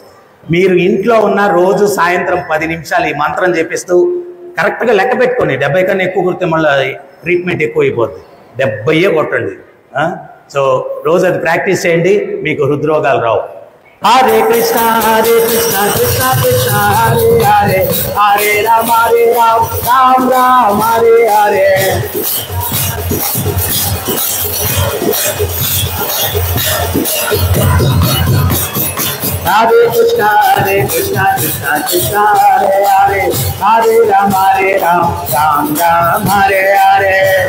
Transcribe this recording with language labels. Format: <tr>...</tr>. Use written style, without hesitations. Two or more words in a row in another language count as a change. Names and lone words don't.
<te>మీరు ఇంట్లో ఉన్న రోజు సాయంత్రం 10 నిమిషాలు ఈ మంత్రం చెప్పిస్తూ కరెక్ట్గా లెక్క పెట్టుకోండి. 70 కన్నా ఎక్కువ కుడితే మళ్ళీ ట్రీట్మెంట్ ఎక్కువ అయిపోద్ది. 70 కొట్టండి. సో రోజు అది ప్రాక్టీస్ చేయండి, మీకు హృద్రోగాలు రావు.</te> <sa>హరే కృష్ణ కృష్ణ కృష్ణ హరే హరే, హరే రామ రామ రామ హరే హరే. హరే కృష్ణ కృష్ణ కృష్ణ హరే హరే, హరే రామ రామ రామ హరే హరే.</sa>